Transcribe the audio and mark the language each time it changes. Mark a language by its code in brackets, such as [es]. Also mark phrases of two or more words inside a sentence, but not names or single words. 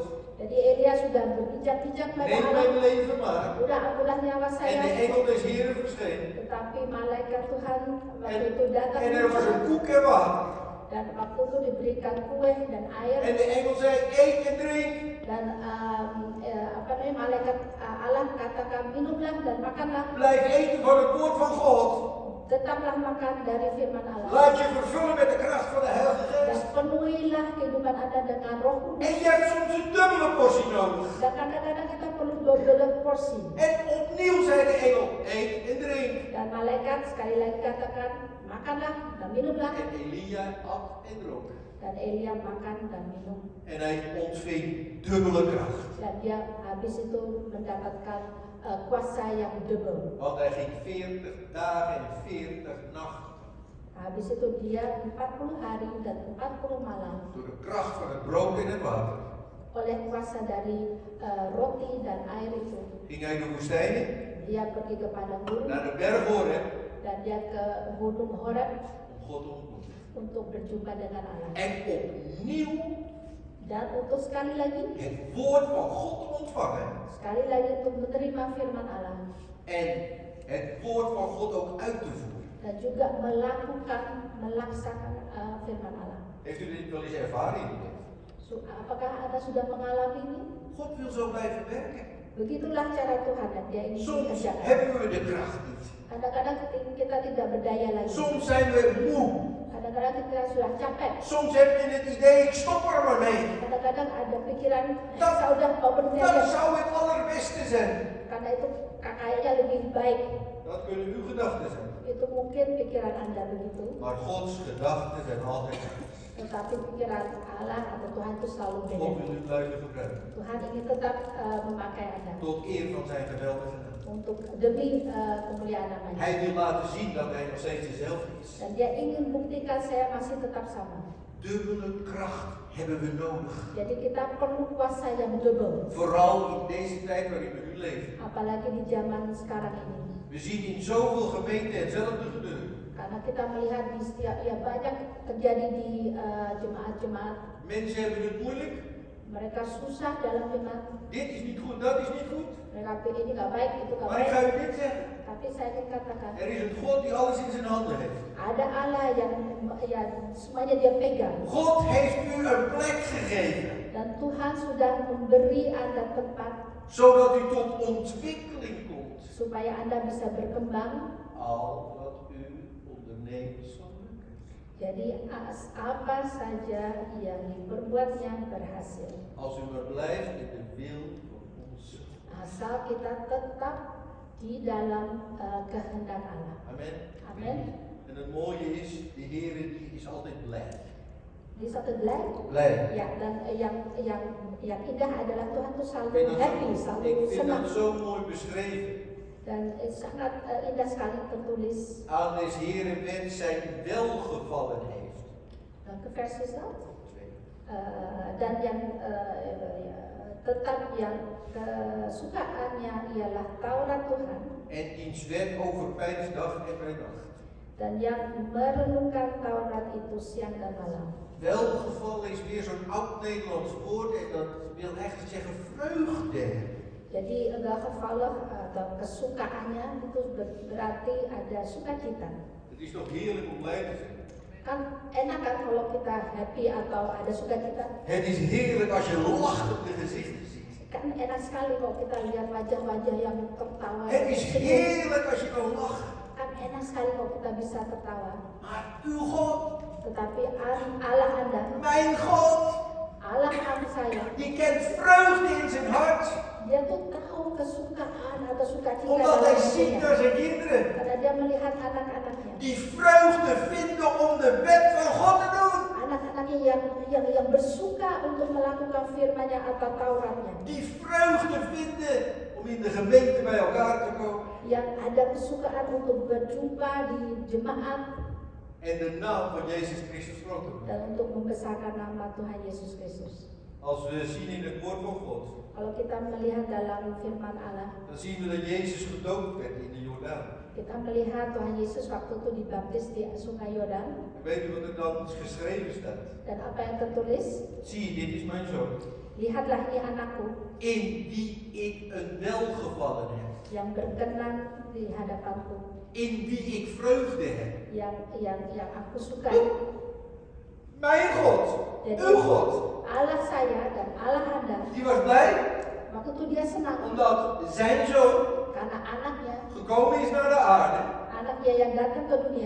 [id] Jadi Elia sudah berpijak-pijak pada [nl] Neem [id] Allah. [nl] mijn leven maar. [id] Udah ambillah nyawa [nl] En [id] saya. [nl] de engel des Heren verscheen. [id] Tetapi malaikat Tuhan waktu itu datang [nl] En er was een koek en water. [id] dan waktu itu diberikan kue dan air. [nl] En de engel zei, eet en drink. [id] Dan malaikat Allah katakan minumlah dan makanlah. [nl] Blijf eten van het woord van God. [id] Tetaplah makan dari firman Allah. [nl] Laat je vervullen met de kracht van de Heilige [id] Dan [nl] Geest. [id] penuhilah kehidupan Anda dengan Roh Kudus. [nl] En je hebt soms een dubbele portie nodig. [id] Dan kadang-kadang kita perlu double porsi. [nl] En opnieuw zei de engel, eet en drink. [id] Dan malaikat sekali lagi katakan makanlah dan minumlah. [nl] En Elia at en dronk. [id] Dan Elia makan dan minum. [nl] En hij ontving dubbele kracht. [id] Dan dia habis itu mendapatkan kuasa yang double. [nl] Want hij ging 40 dagen en 40 nachten. [id] Habis itu dia 40 hari dan 40 malam [nl] Door de kracht van het brood en het water. [id] oleh kuasa dari roti dan air itu. [nl] ging hij de woestijn in, [id] Dia pergi ke padang gurun [nl] naar de berg Horeb, [id] dan dia ke gunung Horeb [nl] om God te ontmoeten. [id] untuk berjumpa dengan Allah. [nl] En opnieuw [id] Dan untuk sekali lagi [nl] het woord van God te ontvangen. [id] Sekali lagi untuk menerima firman Allah [nl] En het woord van God ook uit te voeren. [id] dan juga melaksanakan firman Allah. [nl] Heeft u dit wel eens ervaren? [id] Apakah Anda sudah mengalami ini? [nl] God wil zo blijven werken. [id] Begitulah cara Tuhan dan Dia ingin [nl] Soms [id] kerjakan. [nl] hebben we de kracht niet. [id] Kadang-kadang kita tidak berdaya lagi. [nl] Soms zijn we moe. [id] Kadang-kadang kita sudah capek. [nl] Soms heb je het idee, ik stop er maar mee. [id] Kadang-kadang ada pikiran [nl] Dat, [id] saya udah mau berhenti [nl] dat [id] aja. [nl] zou het allerbeste zijn. [id] Karena itu kayaknya lebih baik. [nl] Dat kunnen uw gedachten zijn. [id] Itu mungkin pikiran Anda begitu. [nl] Maar Gods gedachten zijn altijd goed. [id] Tetapi pikiran Allah atau Tuhan itu selalu beda. [nl] God wil u blijven gebruiken. [id] Tuhan ingin tetap memakai Anda [nl] Tot eer van zijn geweldige naam. [id] untuk demi kemuliaan namanya. [nl] Hij wil laten zien dat hij nog steeds dezelfde is. [id] Dan Dia ingin buktikan saya masih tetap sama. [nl] Dubbele kracht hebben we nodig. [id] Jadi kita perlu kuasa yang double. [nl] Vooral in deze tijd waarin we nu leven. [id] Apalagi di zaman sekarang ini. [nl] We zien in zoveel gemeenten hetzelfde gebeuren. [id] Karena kita melihat di setiap banyak terjadi di jemaat-jemaat. [nl] Mensen hebben het moeilijk. [id] Mereka susah dalam jemaat. [nl] Dit is niet goed, dat is niet goed. [id] Mereka pilih ini nggak baik, itu nggak [nl] Maar ik [id] baik. [nl] ga u dit zeggen. [id] Tapi saya ingin katakan, [nl] Er is een God die alles in zijn handen heeft. [id] ada Allah yang semuanya Dia pegang. [nl] God heeft u een plek gegeven. [id] Dan Tuhan sudah memberi Anda tempat [nl] Zodat u tot ontwikkeling komt. [id] supaya Anda bisa berkembang. [nl] Al wat u onderneemt zal lukken. [id] Jadi apa saja yang diperbuatnya berhasil. [nl] Als u maar blijft in de wil van onze God. [id] Asal kita tetap di dalam kehendak Allah. [nl] Amen. [id] Amen. [nl] En het mooie is, de Heer die is altijd blij. [id] Di satu blij. [nl] Blij. [id] Ya, dan yang indah adalah Tuhan itu [nl] Ik [id] selalu [nl] vind [id] happy, [nl] dat, [id] selalu [nl] ik vind [id] senang. [nl] dat zo mooi beschreven. [id] Dan sangat indah sekali tertulis. [nl] Aan deze Heer wens zijn welgevallen heeft. Welke vers is dat? Twee. [id] Dan yang tetap yang kesukaannya ialah Taurat Tuhan. [nl] En diens wet overpeinst dag en bij nacht. [id] Dan yang merenungkan Taurat itu siang dan malam. [nl] Welgevallen is weer zo'n oud Nederlands woord en dat wil eigenlijk zeggen vreugde. [id] Jadi welgevallig atau kesukaannya itu berarti ada sukacita. [nl] Het is toch heerlijk om blij te zijn. [id] Kan enak kan kalau kita happy atau ada sukacita. [nl] Het is heerlijk als je lachende gezichten ziet. [id] Kan enak sekali kalau kita lihat wajah-wajah yang tertawa. [nl] Het is heerlijk als je kan lachen. [id] Kan enak sekali kalau kita bisa tertawa. [nl] Maar uw God, [id] Tetapi Allah Anda, [nl] mijn God, [id] Allah saya, [nl] die kent vreugde in zijn hart. [id] Dia tuh tahu kesukaan atau sukacita [nl] Omdat hij ziet [id] hidupnya. [nl] naar zijn kinderen. [id] Karena Dia melihat anak-anaknya. [nl] Die vreugde vinden om de wet van God te doen. [id] Anak-anaknya yang bersuka untuk melakukan firman-Nya atau Tauratnya. [nl] Die vreugde vinden om in de gemeente bij elkaar te komen. [id] Yang ada kesukaan untuk berjumpa di jemaat [nl] En de naam van Jezus Christus groot te maken. [id] dan untuk membesarkan nama Tuhan Yesus Kristus. [nl] Als we zien in het woord van God, [id] Kalau kita melihat dalam firman Allah, [nl] dan zien we dat Jezus gedoopt werd in de Jordaan. [id] kita melihat Tuhan Yesus waktu itu dibaptis di Sungai Yordan. [nl] En weet u wat er dan geschreven staat? [id] Dan apa yang tertulis? [nl] Zie je, dit is mijn zoon. [id] Lihatlah ini anakku [nl] In wie ik een welgevallen heb. [id] yang berkenan di hadapanku, [nl] In wie ik vreugde heb. [id] yang aku sukai. [nl] Mijn God, [id] Jadi [nl] uw God, [id] Allah saya dan Allah Anda, [nl] die was blij [id] waktu itu Dia senang [nl] omdat zijn zoon [id] karena anaknya [nl] gekomen is naar de aarde [id] yang datang ke dunia